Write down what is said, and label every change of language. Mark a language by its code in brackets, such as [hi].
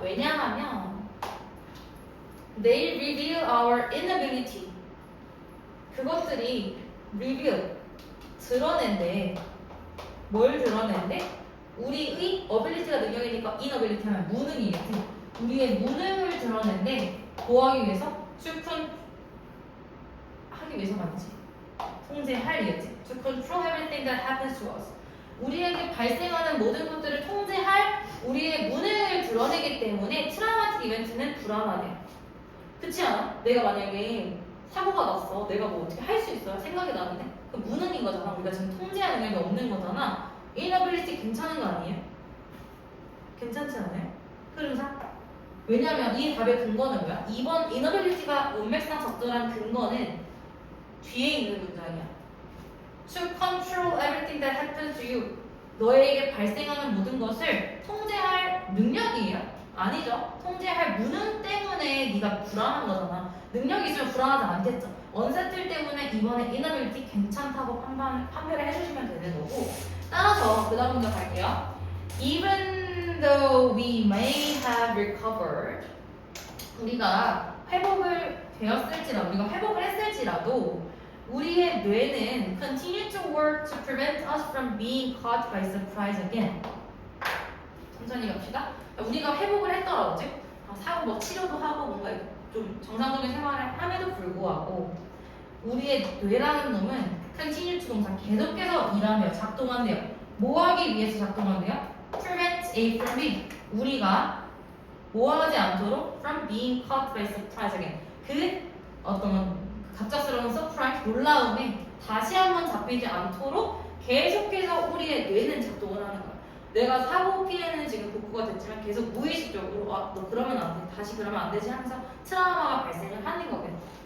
[ko] 왜냐하면 [en] they reveal our inability. [ko] 그것들이 reveal 드러낸대. 뭘 드러낸대? 우리의 ability가 능력이니까 inability 하면 무능이겠지. 우리의 무능을 드러낸데 뭐하기 위해서? 하기 위해서 말이지. 통제하려겠지. [en] To control everything that happens to us. [ko] 우리에게 발생하는 모든 것들을 통제할 우리의 무능을 드러내기 때문에 트라우마틱 이벤트는 불안하대. 그렇지 않아? 내가 만약에 사고가 났어. 내가 뭐 어떻게 할 수 있어요? 생각이 나는데 그 무능인 거잖아. 우리가 지금 통제할 능력이 없는 거잖아. inability 괜찮은 거 아니에요? 괜찮지 않아요? 흐름상? 왜냐면 이 답의 근거는 뭐야? 2번 inability가 문맥상 적절한 근거는 뒤에 있는 문장이야. [en] To control everything that happens to you. [ko] 너에게 발생하는 모든 것을 통제할 능력이에요? 아니죠. 통제할 무능 때문에 네가 불안한 거잖아. 능력이 있으면 불안하지 않겠죠. 언세틀 때문에 이번에 inability 괜찮다고 판별을 해주시면 되는 거고. 따라서 그 다음 문제 갈게요. [en] Even though we may have recovered, [ko] 우리가 회복을 되었을지라도, 우리가 회복을 했을지라도 우리의 뇌는 [en] continue to work to prevent us from being caught by surprise again. [ko] 천천히 갑시다. 우리가 회복을 했더라도, 즉 사고 뭐 치료도 하고 뭔가 좀 정상적인 생활을 함에도 불구하고 우리의 뇌라는 놈은 [en] continue to [ko] 동사 계속해서 일하며 작동한대요. 뭐 하기 위해서 작동한대요? [en] prevent A from B. [ko] 우리가 뭐 하지 않도록 [en] from being caught by surprise again. [ko] 그 어떤 갑작스러운 서프라이즈, 놀라움에 다시 한번 잡히지 않도록 계속해서 우리의 뇌는 작동을 하는 거야. 내가 사고 피해는 지금 복구가 됐지만 계속 무의식적으로 너 그러면 안 돼, 다시 그러면 안 되지 하면서 트라우마가 발생을 하는 거겠죠.